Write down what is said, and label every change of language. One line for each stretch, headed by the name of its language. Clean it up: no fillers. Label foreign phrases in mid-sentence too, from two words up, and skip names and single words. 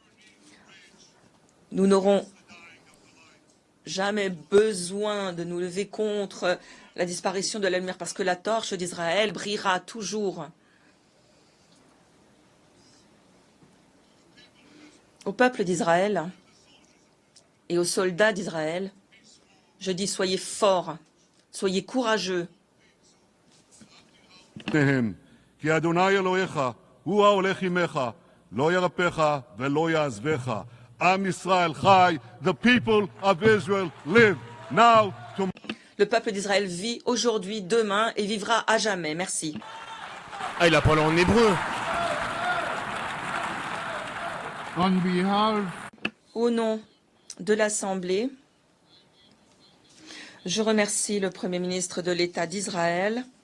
French: Nous n'aurons jamais besoin de nous lever contre la disparition de la lumière parce que la torche d'Israël brillera toujours. Au peuple d'Israël et aux soldats d'Israël, je dis soyez forts, soyez courageux.
Hebrew: כי אדוני אלוהיך הוא ההולך עמך, לא ירפך ולא יעזבך. עם ישראל חי,
English: the people of Israel live now, tomorrow.
French: Le peuple d'Israël vit aujourd'hui, demain et vivra à jamais. Merci. Ah, il a parlé en hébreu.
English: On behalf
French: Au nom de l'Assemblée, je remercie le Premier ministre de l'État d'Israël,